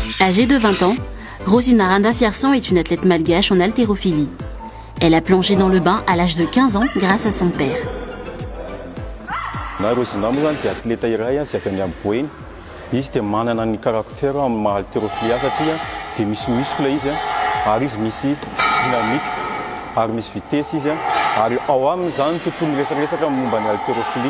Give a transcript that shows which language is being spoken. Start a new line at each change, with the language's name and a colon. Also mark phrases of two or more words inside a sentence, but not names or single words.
French: Âgée de 20 ans, Rosina Randafiarson est une athlète malgache en haltérophilie. Elle a plongé dans le bain à l'âge de 15 ans grâce à son père.
Malagasy: Rosina moa dia athlète iray sy avy any Amboeny. Izy dia manana ny caractère amin'ny haltérophilie satria dia misy muscle izy ary izy misy dynamique ary misy vitesse izy ary ao amin'izany tontolo resaresaka momba ny haltérophilie.